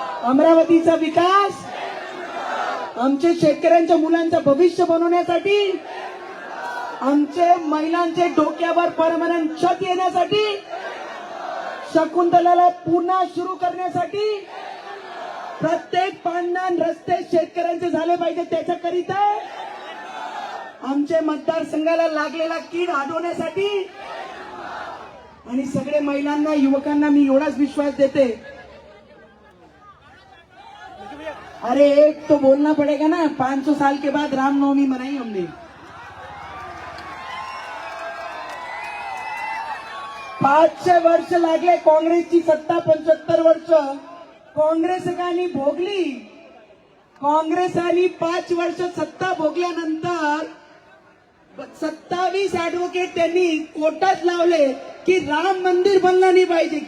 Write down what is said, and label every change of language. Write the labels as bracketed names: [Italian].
[Marathi] अमरावतीचा विकास, आमच्या शेतकऱ्यांच्या मुलांचं भविष्य बनवण्यासाठी, आमचे महिलांचे डोक्यावर परमनंट छत येण्यासाठी, शकुंतलाला पुन्हा सुरू करण्यासाठी, प्रत्येक पांढण रस्ते शेतकऱ्यांचे झाले पाहिजे त्याच्याकरिता, आमच्या मतदारसंघाला लागलेला कीड हटवण्यासाठी. आणि सगळे महिलांना, युवकांना मी एवढाच विश्वास देते. [Hindi] अरे एक तो बोलना पड़ेगा ना, 500 साल के बाद रामनवमी मनाई हमने. [Marathi] 500 वर्ष लागले काँग्रेसची सत्ता, 75 वर्ष काँग्रेसकांनी भोगली. काँग्रेसानी 5 वर्ष सत्ता भोगल्यानंतर 27 ऍडव्होकेट त्यांनी कोर्टात लावले की राम मंदिर बनलं नाही पाहिजे.